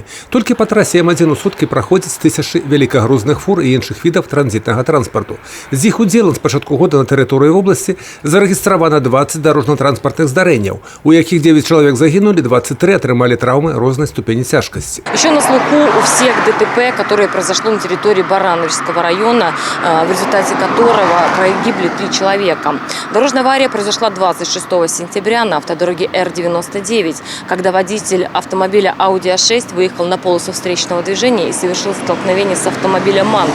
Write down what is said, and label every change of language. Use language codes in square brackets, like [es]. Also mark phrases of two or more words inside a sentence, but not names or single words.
[be] Толькі па трасе М1 у суткі праходзяць тысячы вялікагрузных фур і іншых відаў транзітнага транспарту. З іх удзелам з пачатку года на тэрыторыі вобласці зарэгістравана 20 дарожна-транспартных здарэнняў, у якіх 9 чалавек загінулі, 23 атрымалі траўмы рознай ступені цяжкасці. [ru] Еще на слуху у всех ДТП, которое произошло на территории Барановичского района, в результате которого погибли 3 человека. Дорожная авария произошла 26 сентября на автодороге Р-99, когда водитель автомобиля Audi A6 выехал на полосу встречного движения и совершил столкновение с автомобилем МАН.